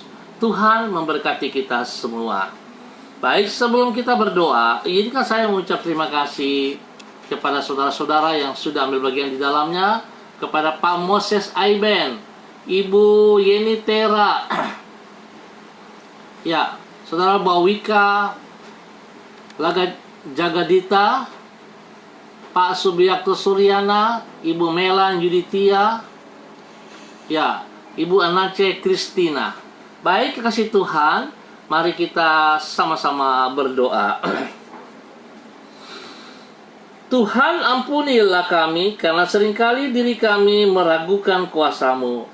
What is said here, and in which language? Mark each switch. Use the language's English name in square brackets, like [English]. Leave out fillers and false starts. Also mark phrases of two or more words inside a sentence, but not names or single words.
[Indonesian] Tuhan memberkati kita semua. Baik, sebelum kita berdoa, izinkan saya mengucap terima kasih kepada saudara-saudara yang sudah ambil bagian di dalamnya, kepada Pak Moses Aiben, Ibu Yeni Tera, ya, Saudara Bawika Laga Jagadita, Pak Subiakto Suryana, Ibu Melan Yuditia, ya, Ibu Anace Kristina. Baik, kekasih Tuhan, mari kita sama-sama berdoa. Tuhan, ampunilah kami karena seringkali diri kami meragukan kuasa-Mu.